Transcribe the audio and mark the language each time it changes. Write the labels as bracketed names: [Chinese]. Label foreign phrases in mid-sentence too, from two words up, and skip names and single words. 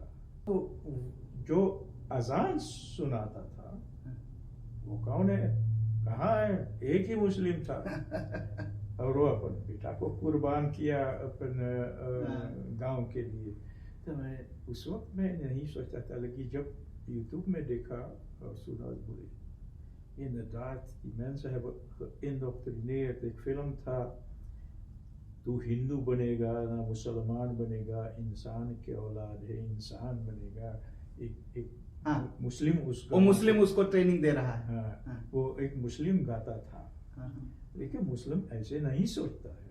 [Caribbean Hindustani] तो जो अजान सुनाता था वो कौन है, कहाँ है? एक ही मुस्लिम था। और वो अपन बेटा को कुर्बान किया अपन गांव के लिए। तो मैं उस वक्त में नहीं सोचता था, लेकिन जब यूट्यूब में देखा और सुना, बोले [Dutch] inderdaad, die mensen hebben geïndoctrineerd. [Caribbean Hindustani] एक फिल्म था, तू हिंदू बनेगा ना मुसलमान बनेगा, इंसान के औलाद है, इंसान बनेगा। एक हाँ। मुस्लिम उसको, वो मुस्लिम उसको ट्रेनिंग दे रहा है। हाँ, हाँ। वो एक मुस्लिम गाता था। हाँ। लेकिन मुस्लिम ऐसे नहीं सोचता है।